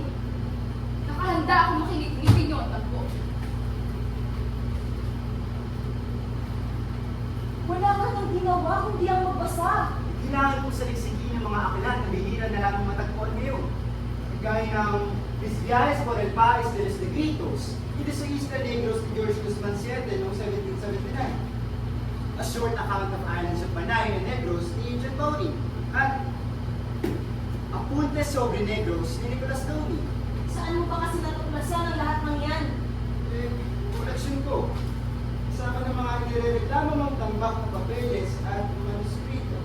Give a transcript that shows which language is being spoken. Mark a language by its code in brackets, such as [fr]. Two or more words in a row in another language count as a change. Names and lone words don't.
[tl] Nakahanda ako makinig ni Pinyotan ko. Wala ka nang ginawa kundi ang magbasa. Kailangan kong saligsigin ng mga aklat na bihira na lang matagpuan ngayon. Gaya ng Visviales por el País de los Negritos, ito sa Isla Negros ni George Guzman Siete noong 1779. A short account of islands of Panay and Negros ni John Boney. At Apuntes sobre Negros ni Nicolas Doni. Saan mo pa kasi natuklasan ang lahat ng yan? Koleksyon ko. Kasama ng mga nirereklamo ng tambak ng papeles at manuskrito.